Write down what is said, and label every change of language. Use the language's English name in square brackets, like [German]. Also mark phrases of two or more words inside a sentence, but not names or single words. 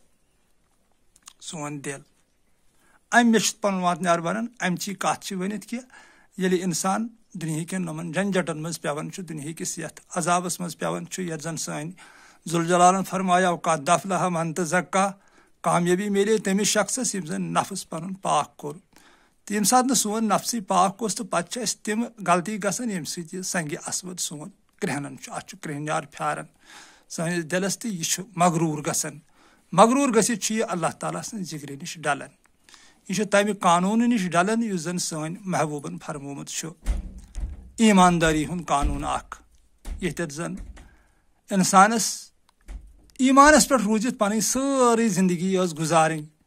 [Kashmiri] سون دل امہِ مےٚ چھُ پنُن واتنیار ونان امچی کتھ چھِ ؤنِتھ کہ ییٚلہِ انسان دُنہِکٮ۪ن یِمن جنجٹن منٛز پیٚوان چھُ دُنہِکِس یتھ عذابس منٛز پیٚوان چھُ یتھ زن سٲنۍ ذوالجلالن فرمایا [Arabic] قد افلح من تزکا [Kashmiri] کامیٲبی میلے تٔمِس شخصس ییٚمۍ زن نفس پنُن پاک کوٚر تہٕ ییٚمہِ ساتہٕ نہٕ سون نفسٕے پاک اوس تہٕ پتہٕ چھِ اسہِ تِم غلطی گژھان ییٚمہِ سۭتۍ یہِ سنگہِ اسود سون کرٛہنان چھُ اتھ چھُ کرٛہنیار پھیران سٲنِس دلس تہٕ یہِ چھُ مغروٗر گژھان مغروٗر گٔژھِتھ چھُ یہِ اللہ تعالیٰ سٕنٛز ذِکرِ نِش ڈلان یہِ چھُ تمہِ قانوٗنہٕ نِش ڈلان یُس زن سٲنۍ محبوٗبن فرمومُت چھُ ایٖماندٲری ہُنٛد قانوٗن اکھ ییٚتٮ۪تھ زن انسانس ایٖمانس پٮ۪ٹھ روٗزِتھ پنٕنۍ سٲرٕے زندگی ٲس گُزارٕنۍ